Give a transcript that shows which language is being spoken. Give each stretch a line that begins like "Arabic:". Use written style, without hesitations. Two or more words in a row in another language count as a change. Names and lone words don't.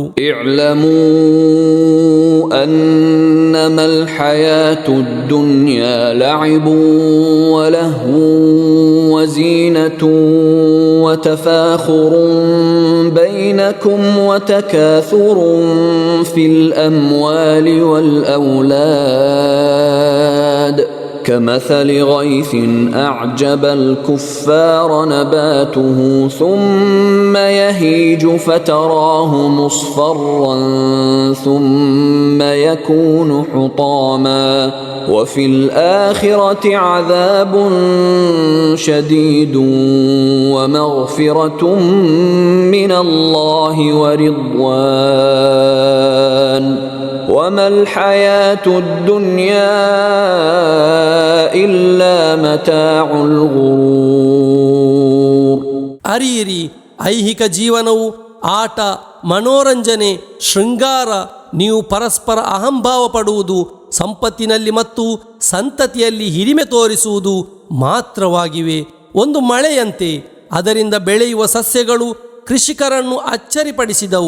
Arabic: اعلموا أنما الحياة الدنيا لعب ولهو وزينة وتفاخر بينكم وتكاثر في الأموال وال ಔಲಾದ್ كمثل غيث أعجب الكفار نباته ثم يهيج فتراه مصفرا ثم يكون حطاما وفي الآخرة عذاب شديد ومغفرة من الله ورضوان وما الحياة الدنيا إلا متاع الغرور.
Kannada: ಅರಿಯಿರಿ, ಐಹಿಕ ಜೀವನವು ಆಟ, ಮನೋರಂಜನೆ, ಶೃಂಗಾರ. ನೀವು ಪರಸ್ಪರ ಅಹಂಭಾವ ಪಡುವುದು, ಸಂಪತ್ತಿನಲ್ಲಿ ಮತ್ತು ಸಂತತಿಯಲ್ಲಿ ಹಿರಿಮೆ ತೋರಿಸುವುದು ಮಾತ್ರವಾಗಿವೆ. ಒಂದು ಮಳೆಯಂತೆ ಅದರಿಂದ ಬೆಳೆಯುವ ಸಸ್ಯಗಳು ಕೃಷಿಕರನ್ನು ಅಚ್ಚರಿಪಡಿಸಿದವು.